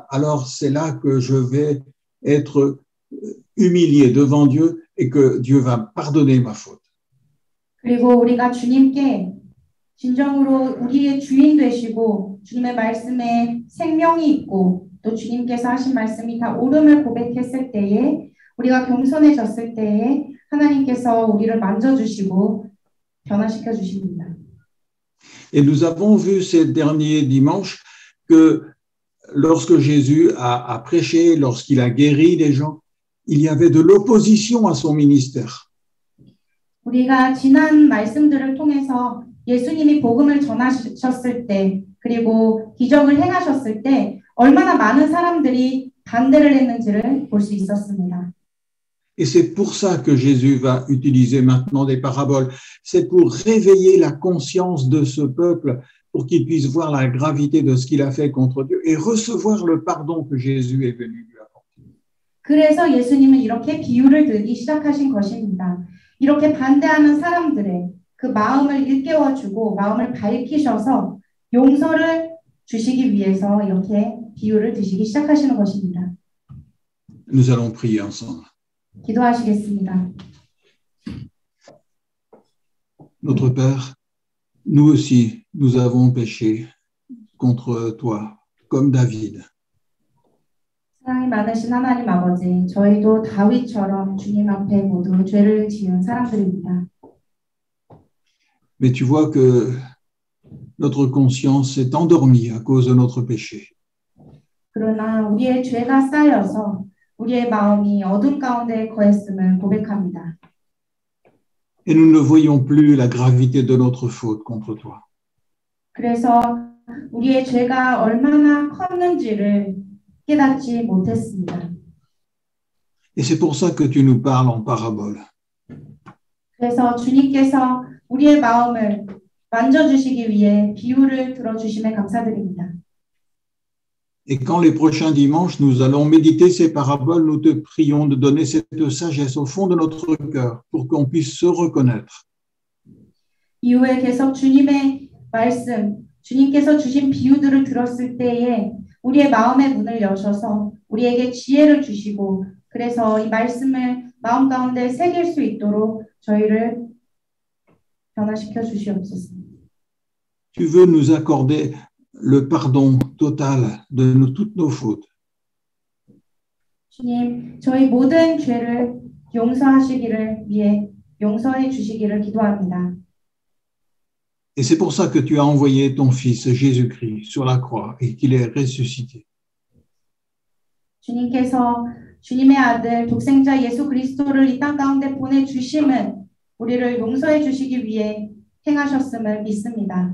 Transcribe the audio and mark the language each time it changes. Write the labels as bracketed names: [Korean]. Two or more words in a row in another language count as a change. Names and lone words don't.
[French] Alors c'est là que je vais être humilié devant Dieu et que Dieu va pardonner ma faute. [Korean] 그리고 우리가 주님께 진정으로 우리의 주인 되시고 주님의 말씀에 생명이 있고 또 주님께서 하신 말씀이 다 옳음을 고백했을 때에 우리가 겸손해졌을 때에 하나님께서 우리를 만져주시고 변화시켜 주십니다. [French] Et nous avons vu ces derniers dimanches que lorsque Jésus a prêché, lorsqu'il a guéri les gens, il y avait de l'opposition à son ministère. [Korean] 우리가 지난 말씀들을 통해서 예수님이 복음을 전하셨을 때 그리고 기적을 행하셨을 때 얼마나 많은 사람들이 반대를 했는지를 볼 수 있었습니다. [French] Et c'est pour ça que Jésus va utiliser maintenant des paraboles. C'est pour réveiller la conscience de ce peuple, pour qu'il puisse voir la gravité de ce qu'il a fait contre Dieu et recevoir le pardon que Jésus est venu lui apporter. [Korean] 그래서 예수님은 이렇게 비유를 들기 시작하신 것입니다. 이렇게 반대하는 사람들의 그 마음을 일깨워주고 마음을 밝히셔서 용서를 주시기 위해서 이렇게 비유를 드시기 시작하시는 것입니다. [French] Nous allons prier ensemble. [Korean] 기도하시겠습니다. [French] Notre Père, nous aussi, nous avons péché contre toi, comme David. [Korean] 사랑이 많으신 하나님 아버지, 저희도 다윗처럼 주님 앞에 모두 죄를 지은 사람들입니다. [French] Mais tu vois que notre conscience s'est endormie à cause de notre péché. [Korean] 그러나 우리의 죄가 쌓여서 우리의 마음이 어둠 가운데 거했음을 고백합니다. [French] Et nous ne voyons plus la gravité de notre faute contre toi. [Korean] 그래서 우리의 죄가 얼마나 컸는지를 깨닫지 못했습니다. [French] Et c'est pour ça que tu nous parles en parabole. [Korean] 그래서 주님께서 우리의 마음을 만져주시기 위해 비유를 들어주심에 감사드립니다. [French] Et quand les prochains dimanches, nous allons méditer ces paraboles, nous te prions de donner cette sagesse au fond de notre cœur pour qu'on puisse se reconnaître. [Korean] 이후에 계속 주님의 말씀, 주님께서 주신 비유들을 들었을 때에 우리의 마음의 문을 여셔서 우리에게 지혜를 주시고 그래서 이 말씀을 마음 가운데 새길 수 있도록 저희를 변화시켜 주시옵소서. [French] Tu veux nous accorder le pardon total de toutes nos fautes. [Korean] 주님, 저희 모든 죄를 용서하시기를 위해 용서해 주시기를 기도합니다. [French] Et c'est pour ça que tu as envoyé ton Fils Jésus-Christ sur la croix et qu'il est ressuscité. [Korean] 주님께서 주님의 아들 독생자 예수 그리스도를 이 땅 가운데 보내주심은 우리를 용서해 주시기 위해 행하셨음을 믿습니다.